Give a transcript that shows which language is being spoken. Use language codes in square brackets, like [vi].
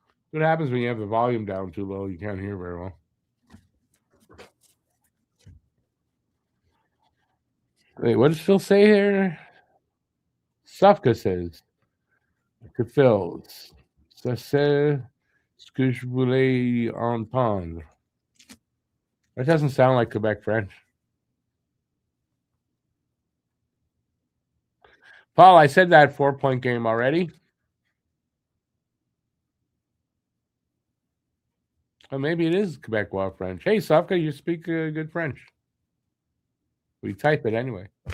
[en] What happens when you have the volume down too low? You can't hear very well. Wait, what does Phil say here? Sufka says to Phil, [fr] ça c'est ce que je voulais entendre. [en] That doesn't sound like Quebec French. Paul, I said that 4-point game already. Well, maybe it is Quebecois French. Hey, Sufka, you speak good French. We type it anyway.